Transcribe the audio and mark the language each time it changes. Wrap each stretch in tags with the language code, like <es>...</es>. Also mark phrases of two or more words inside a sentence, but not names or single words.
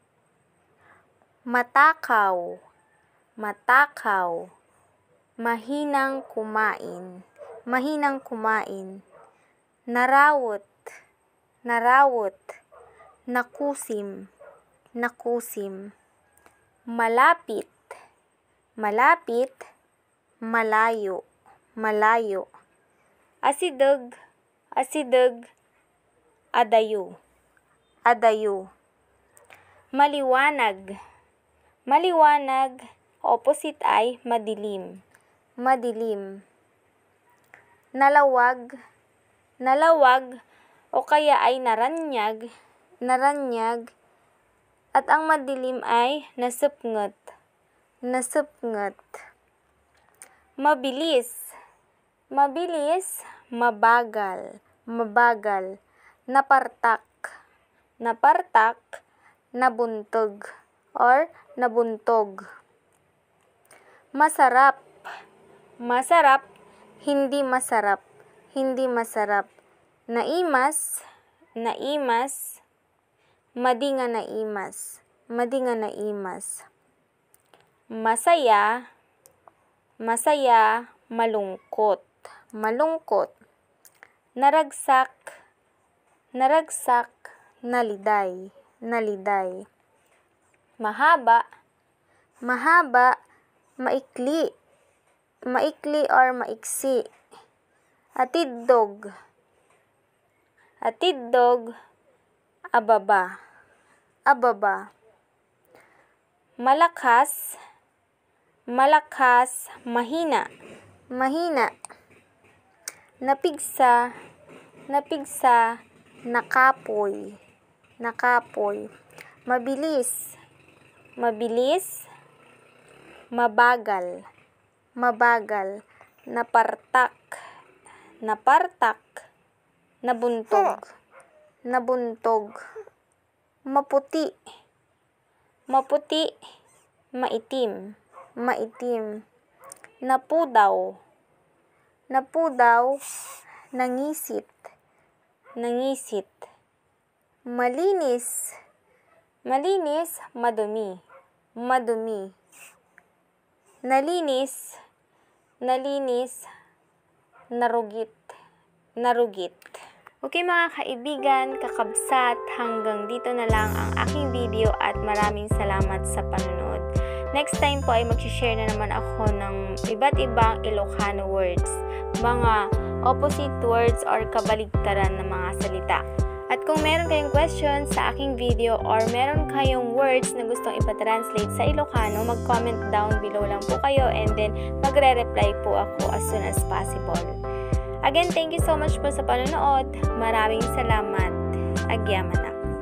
<tl>matakaw, matakaw, mahinang kumain, mahinang kumain,</tl> <ilo>narawot, narawot, nakusim, nakusim,</ilo> <tl>malapit, malapit, malayo, malayo,</tl> <ilo>asideg, asideg, adayo, adayo,</ilo> <tl>maliwanag, maliwanag, opposite ay madilim, madilim,</tl> <ilo>nalawag, nalawag,</ilo> <tl>o kaya ay</tl> <ilo>naranyag, naranyag,</ilo> <tl>at ang madilim ay</tl> <ilo>nasupngot, nasupngot,</ilo> <tl>mabilis, mabilis, mabagal, mabagal,</tl> <ilo>napartak, napartak, nabuntog or nabuntog,</ilo> <tl>masarap, masarap, hindi masarap, hindi masarap,</tl> <ilo>naimas, naimas, madinga naimas, madinga naimas,</ilo> <tl>masaya, masaya, malungkot, malungkot,</tl> <ilo>naragsak, naragsak, naliday, naliday,</ilo> <tl>mahaba, mahaba, maikli, maikli or maiksi,</tl> <ilo>atiddog, atiddog, ababa, ababa,</ilo> <tl>malakas, malakas, mahina, mahina,</tl> <ilo>napigsa, napigsa, nakapoy, nakapoy,</ilo> <tl>mabilis, mabilis, mabagal, mabagal,</tl> <ilo>napartak, napartak, nabuntog, nabuntog,</ilo> <tl>maputi, maputi, maitim, maitim,</tl> <ilo>napudaw, napudaw, nangisit, nangisit,</ilo> <tl>malinis, malinis, madumi, madumi,</tl> <ilo>nalinis, nalinis, narugit, narugit.</ilo> <tl>Okay mga kaibigan, kakabsat, hanggang dito na lang ang aking video at maraming salamat sa panonood. Next time po ay mag-share na naman ako ng iba't ibang</tl> <en>Ilocano words,</en> <tl>mga</tl> <en>opposite words</en> <tl>or kabaligtaran ng mga salita. At kung meron kayong questions sa aking video or meron kayong words na gustong ipa-translate sa Ilocano, mag-comment</tl> <en>down below</en> <tl>lang po kayo</tl> <en>and then</en> <tl>magre-reply po ako</tl> <en>as soon as possible.</en> <tl>Again,</tl> <en>thank you so much</en> <tl>po sa panonood. Maraming salamat.</tl> <ilo>Agyaman na.</ilo>